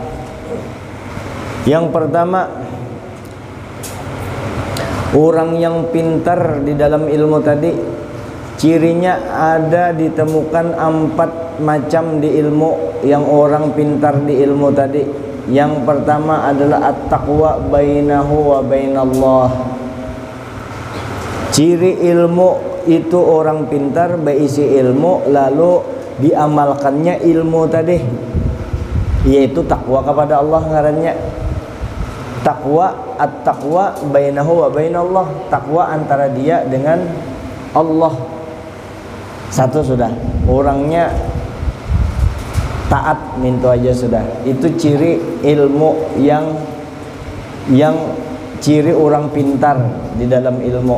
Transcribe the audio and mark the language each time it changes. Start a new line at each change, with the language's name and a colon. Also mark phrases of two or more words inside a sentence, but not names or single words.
Indonesian: Yang pertama, orang yang pintar di dalam ilmu tadi, cirinya ada ditemukan 4 macam di ilmu yang orang pintar di ilmu tadi. Yang pertama adalah
Arabic: at-taqwa bainahu wa bainallah.
Indonesian: Ciri ilmu itu orang pintar berisi ilmu lalu diamalkannya ilmu tadi, yaitu takwa kepada Allah ngarannya. Takwa,
Arabic: at-taqwa bainahu wa bainallah,
Indonesian: takwa antara dia dengan Allah. Satu sudah, orangnya taat minta aja sudah. Itu ciri ilmu yang ciri orang pintar di dalam ilmu.